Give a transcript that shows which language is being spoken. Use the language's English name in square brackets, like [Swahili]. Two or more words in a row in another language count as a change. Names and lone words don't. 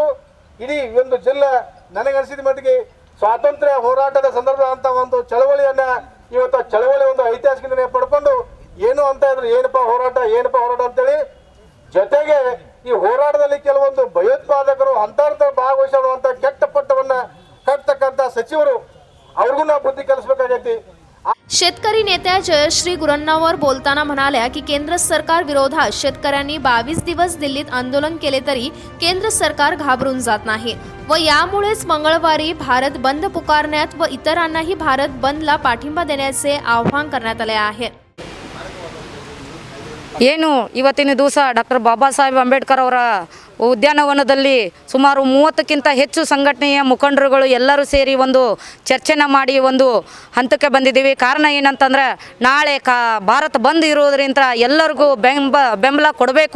[Kannada] ಇಡೀ ಒಂದು ಜಿಲ್ಲಾ ನನಗನಿಸಿದ ಮಟ್ಟಿಗೆ ಸ್ವಾತಂತ್ರ್ಯ ಹೋರಾಟದ ಸಂದರ್ಭ ಅಂತ ಒಂದು ಚಳವಳಿಯನ್ನ ಇವತ್ತು ಚಳವಳಿ ಒಂದು ಐತಿಹಾಸಿಕ ನಿರ್ಣಯ ಪಡ್ಕೊಂಡು ಏನು ಅಂತ ಇದ್ರು ಏನಪ್ಪ ಹೋರಾಟ ಅಂತೇಳಿ. ಜೊತೆಗೆ ಈ ಹೋರಾಟದಲ್ಲಿ ಕೆಲವೊಂದು ಭಯೋತ್ಪಾದಕರು ಅಂತರ್ಥ ಭಾಗವಹಿಸುವಂತ ಕೆಟ್ಟ ಪಟ್ಟವನ್ನ ಕಟ್ತಕ್ಕಂಥ ಸಚಿವರು ಅವ್ರಿಗೂ ನಾವು ಬುದ್ಧಿ ಕಲಿಸಬೇಕಾಗೈತಿ. [Marathi] शेतकरी नेत्या जयश्री गुरण्णावर बोलताना म्हणाल्या की केंद्र सरकार विरोधात शेतकऱ्यांनी 22 दिवस दिल्लीत आंदोलन केले तरी केंद्र सरकार घाबरून जात नाही व यामुळेच मंगळवारी भारत बंद पुकारण्यात व इतरांनाही भारत बंदला पाठिंबा देण्याचे आवाहन करण्यात आले आहे. [Kannada] ಏನು ಇವತ್ತಿನ ದಿವಸ ಡಾಕ್ಟರ್ ಬಾಬಾ ಸಾಹೇಬ್ ಅಂಬೇಡ್ಕರ್ ಅವರ ಉದ್ಯಾನವನದಲ್ಲಿ ಸುಮಾರು 30ಕ್ಕಿಂತ ಹೆಚ್ಚು ಸಂಘಟನೆಯ ಮುಖಂಡರುಗಳು ಎಲ್ಲರೂ ಸೇರಿ ಒಂದು ಚರ್ಚೆನ ಮಾಡಿ ಒಂದು ಹಂತಕ್ಕೆ ಬಂದಿದ್ದೀವಿ. ಕಾರಣ ಏನಂತಂದರೆ ನಾಳೆ ಭಾರತ ಬಂದ್ ಇರೋದರಿಂದ ಎಲ್ಲರಿಗೂ ಬೆಂಬಲ ಕೊಡಬೇಕು.